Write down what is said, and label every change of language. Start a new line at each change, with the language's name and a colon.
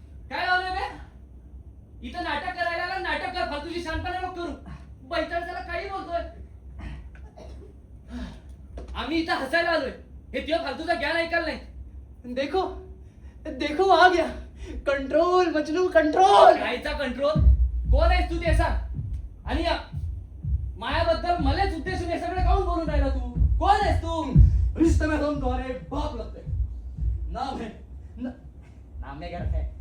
Marathi: काय लावलंय बे? इथं नाटक करायला आला, नाटक कर. फालतूची शांतपणे नको करू. बैठक त्याला काही बोलतोय. आम्ही इथं हसायला आलोय. हे तुझ्या फालतूचा ज्ञान ऐकायला नाही.
Hindi: देखो देखो आ गया कंट्रोल मजनू कंट्रोल.
Marathi: कायचा कंट्रोल? कोण आहेस तू ते सांग. आणि मायाबद्दल मलाच उद्देशून हे सगळं काऊन बोलून राहिला तू? कोण आहेस तू?
Hindi: रिश्ते में हम तुम्हारे बाप लगते. नाम है नाम में क्या रखा है?